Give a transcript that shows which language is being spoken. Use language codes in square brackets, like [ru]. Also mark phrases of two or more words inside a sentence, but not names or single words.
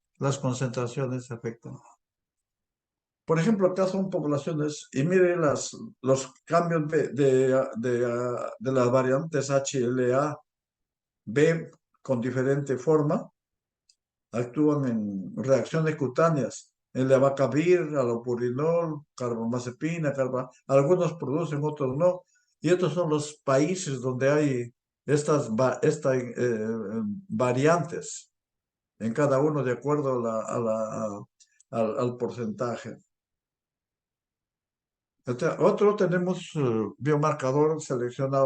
[es] Las concentraciones afectan. Por ejemplo, acá son poblaciones, y mire los cambios de las variantes HLA, B con diferente forma, actúan en reacciones cutáneas. El abacavir, alopurinol, carbamazepina, algunos producen, otros no. Y estos son los países donde hay variantes, en cada uno de acuerdo al porcentaje. Otro tenemos biomarcador seleccionado.